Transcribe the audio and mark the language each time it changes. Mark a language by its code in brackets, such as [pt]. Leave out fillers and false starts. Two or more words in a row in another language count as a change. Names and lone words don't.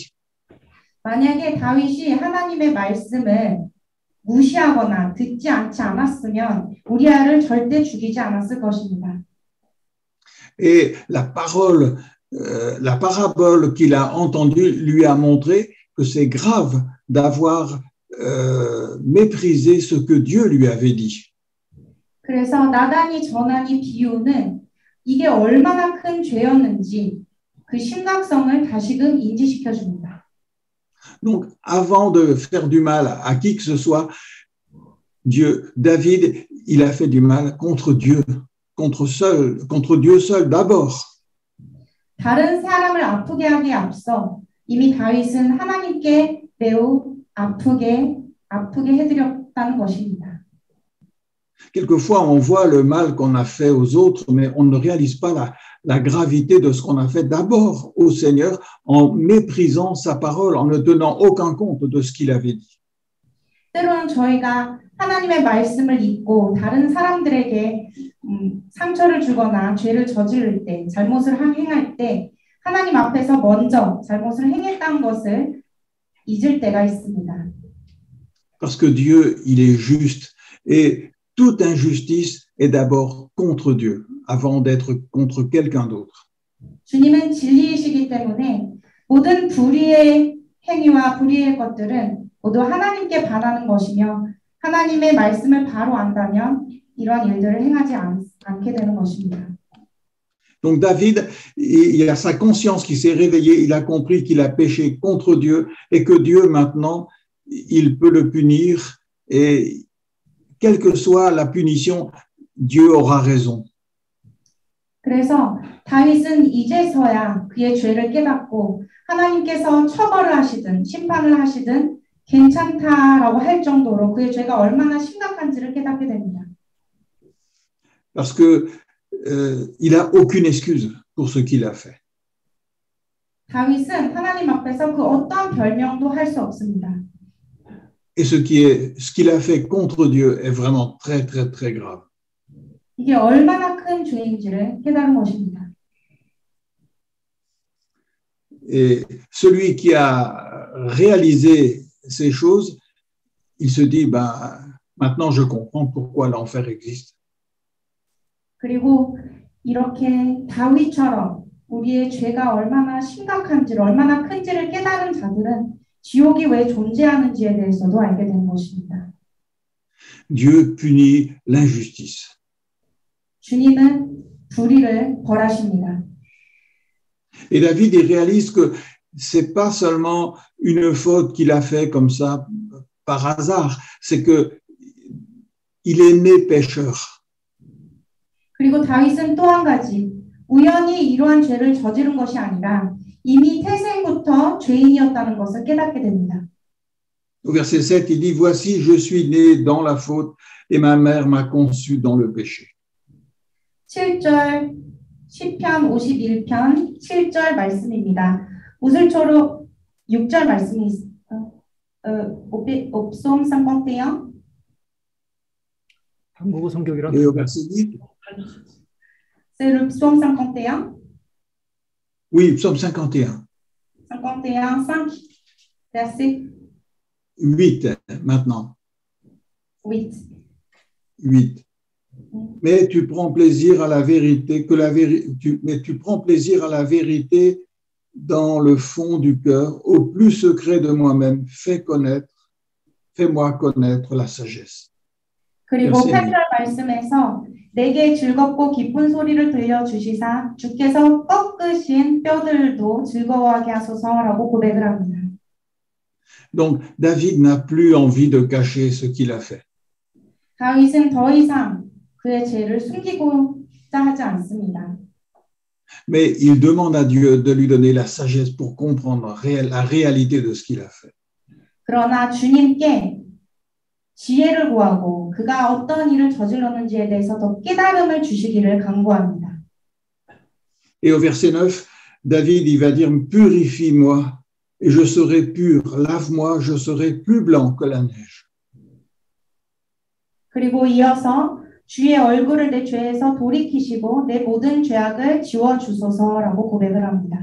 [ko] 만약에 다윗이 하나님의 말씀을 무시하거나 듣지 않지 않았으면 우리아를 절대 죽이지 않았을 것입니다. [fr] Et la parabole qu'il a entendue lui a montré que c'est grave d'avoir méprisé ce que Dieu lui avait dit. [ko] 그래서 나단이 전한 이 비유는 이게 얼마나 큰 죄였는지 그 심각성을 다시금 인지시켜 줍니다. [fr] Donc, avant de faire du mal à qui que ce soit, David, il a fait du mal contre Dieu, contre Dieu seul d'abord. [ko] 다른 사람을 아프게 하기에 앞서 이미 다윗은 하나님께 매우 아프게 해드렸다는 것입니다. [fr] Quelquefois, on voit le mal qu'on a fait aux autres, mais on ne réalise pas la gravité de ce qu'on a fait d'abord au Seigneur en méprisant sa parole, en ne tenant aucun compte de ce qu'il avait dit. [ko] 때로는 저희가 하나님의 말씀을 잊고 다른 사람들에게 상처를 주거나 죄를 저지를 때, 잘못을 행할 때 하나님 앞에서 먼저 잘못을 행했다는 것을 잊을 때가 있습니다. [fr] Parce que Dieu, il est juste et toute injustice est d'abord contre Dieu avant d'être contre quelqu'un d'autre. [ko] 주님은 진리이시기 때문에 모든 불의의 행위와 불의의 것들은 모두 하나님께 반하는 것이며 하나님의 말씀을 바로 안다면 이러한 일들을 행하지 않게 되는 것입니다. [fr] Donc David, il a sa conscience qui s'est réveillée, il a compris qu'il a péché contre Dieu et que Dieu maintenant, il peut le punir et quelle que soit la punition, Dieu aura raison. [ko] 그래서 다윗은 이제서야 그의 죄를 깨닫고 하나님께서 처벌을 하시든 심판을 하시든 괜찮다라고 할 정도로 그의 죄가 얼마나 심각한지를 깨닫게 됩니다. [fr] Parce que il a aucune excuse pour ce qu'il a fait. [ko] 다윗은 하나님 앞에서 그 어떠한 별명도 할 수 없습니다. [fr] Et ce qu'il a fait contre Dieu est vraiment très, très, très grave. [ko] 이게 얼마나 큰 죄인지를 깨달은 것입니다. [fr] Et celui qui a réalisé ces choses, il se dit, maintenant je comprends pourquoi l'enfer existe. [ko] 그리고 이렇게 다윗처럼 우리의 죄가 얼마나 심각한지를, 얼마나 큰지를 깨달은 자들은 지옥이 왜 존재하는지에 대해서도 알게 된 것입니다. [fr] Dieu punit l'injustice. [ko] 주님은 불의를 벌하십니다. [fr] Et David, il réalise que c'est pas seulement une faute qu'il a fait comme ça par hasard, c'est que il est né pécheur. [ko] 그리고 다윗은 또 한 가지, 우연히 이러한 죄를 저지른 것이 아니라 이미 태생부터 죄인이었다는 것을 깨닫게 됩니다. [fr] Au verset 7, il dit, voici, je suis né dans la faute et ma mère m'a conçu dans le péché. [ko] 7절, 시편 51편 7절 말씀입니다. 우슬초로 6절 말씀이 있어요. [fr] au psaume 51. [ko] 한국어 성경이랑 [fr] Et au verset 8, C'est le psaume 51. oui, psaume 51. 51, 5, verset 8 maintenant. 8. 8. Mais tu prends plaisir à la vérité, mais tu prends plaisir à la vérité dans le fond du cœur, au plus secret de moi-même, fais-moi connaître la sagesse. [ko] 그리고 8절 말씀에서 내게 즐겁고 기쁜 소리를 들려주시사 주께서 꺾으신 뼈들도 즐거워하게 하소서라고 고백을 합니다. [fr] Donc David n'a plus envie de cacher ce qu'il a fait. [ko] 다윗은 더 이상 그의 죄를 숨기고자 하지 않습니다. [fr] Mais il demande à Dieu de lui donner la sagesse pour comprendre la réalité de ce qu'il a fait. [ko] 그러나 주님께 지혜를 구하고 그가 어떤 일을 저질렀는지에 대해서 더 깨달음을 주시기를 간구합니다. [fr] Et au verset 9, David, il va dire, purifie-moi et je serai pur, lave-moi, je serai plus blanc que la neige. [ko] 그리고 이어서 주의 얼굴을 내 죄에서 돌이키시고 내 모든 죄악을 지워주소서라고 고백을 합니다.